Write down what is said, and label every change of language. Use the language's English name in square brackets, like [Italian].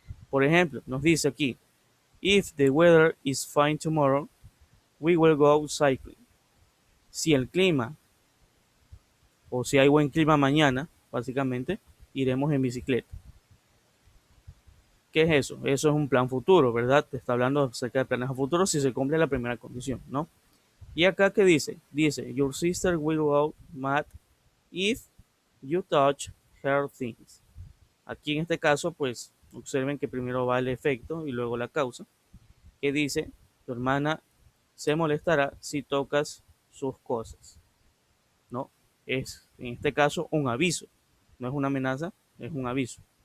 [Spanish] Por ejemplo, nos dice aquí, [English] if the weather is fine tomorrow, we will go cycling. [Spanish] Si el clima o si hay buen clima mañana, básicamente, iremos en bicicleta. ¿Qué es eso? Eso es un plan futuro, ¿verdad? Te está hablando acerca de planes a futuro si se cumple la primera condición, ¿no? Y acá, ¿qué dice? Dice, [English] your sister will go mad if you touch her things. [Spanish] Aquí en este caso, pues, observen que primero va el efecto y luego la causa, que dice, tu hermana se molestará si tocas sus cosas, ¿no? Es, en este caso, un aviso. No es una amenaza, es un aviso.